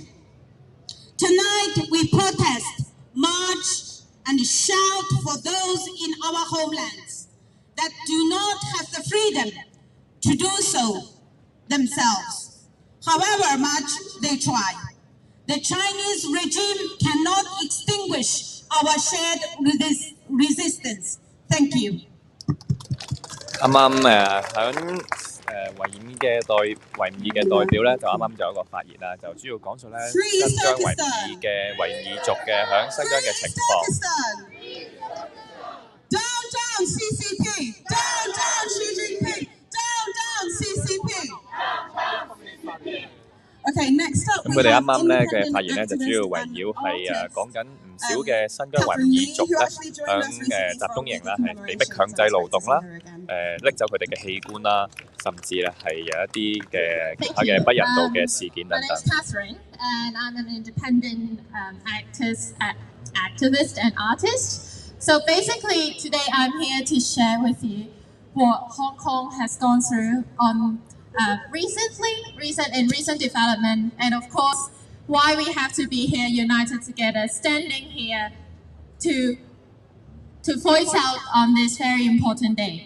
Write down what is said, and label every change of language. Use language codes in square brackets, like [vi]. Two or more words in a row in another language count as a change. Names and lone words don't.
[en] Tonight we protest, march, and shout for those in our homelands that do not have the freedom to do so themselves, however much they try. The Chinese regime cannot extinguish our shared resistance. Thank you. [yue] 啱啱響維吾爾嘅代表咧，就啱啱就有一個發言啦，就主要講述咧新疆維吾爾族嘅響新疆嘅情況。 [en] Down, down, CCP! Down, down, Xi Jinping! Down, down, CCP! Okay, next up [yue] 咁佢哋啱啱咧嘅發言咧，就主要圍繞係講緊唔少嘅新疆維吾爾族咧，響集中營啦，係被逼強制勞動啦，拎走佢哋嘅器官啦，甚至咧係有一啲嘅其他嘅不人道嘅事件等等。 [en] My name is Catherine, and I'm an independent activist and artist. So basically, today I'm here to share with you what Hong Kong has gone through on recent development, and of course, why we have to be here united together, standing here to voice out on this very important day.